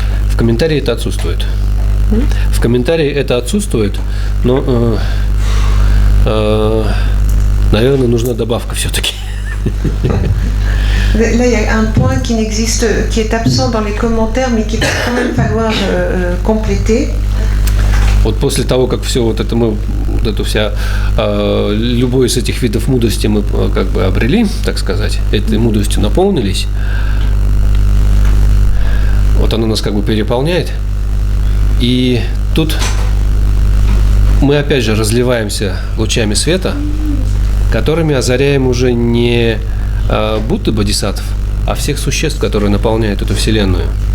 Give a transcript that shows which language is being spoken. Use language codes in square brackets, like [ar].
[ru] В комментарии это отсутствует. В комментарии это отсутствует, но, наверное, нужна добавка все-таки. [fr] Là, il y a un point qui n'existe, qui est absent dans les commentaires, mais qu'il va quand même falloir compléter. [ru] Вот после того, как все вот это мы, вот эту вся, любой из этих видов мудрости мы как бы обрели, так сказать, этой мудростью наполнились, вот оно нас как бы переполняет, и тут мы опять же разливаемся лучами света, которыми озаряем уже не Будды бодхисаттв, а всех существ, которые наполняют эту вселенную.